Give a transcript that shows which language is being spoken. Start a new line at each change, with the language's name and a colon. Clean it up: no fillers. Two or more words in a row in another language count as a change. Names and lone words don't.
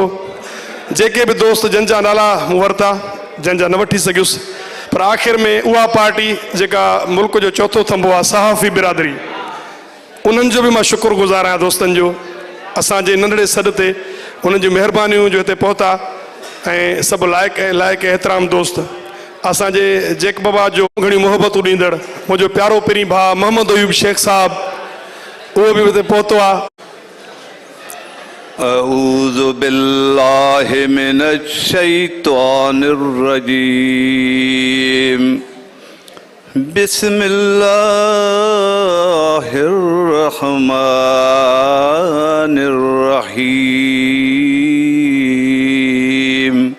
Sindhi: जेके भी दोस्त जंहिंजा नाला मूं वरिता, जंहिंजा न वठी सघियुसि, पर आख़िर में उहा पार्टी जेका मुल्क जो चौथो थंबो आहे, सहाफ़ी बिरादरी, उन्हनि जो भी मां शुक्रगुज़ार आहियां दोस्तनि जो, असांजे नंढड़े सॾ ते उन्हनि जी महिरबानियूं जो हिते पहुता ऐं सभु लाइक़ एहतराम दोस्त, असांजे जेक बाबा जो घणी मोहबतूं ॾींदड़ मुंहिंजो प्यारो पहिरीं भाउ मोहम्मद अयूब शेख साहब, उहो बि हिते पहुतो आहे।
Arabic: أعوذ بالله من الشيطان الرجيم بسم الله الرحمن الرحيم.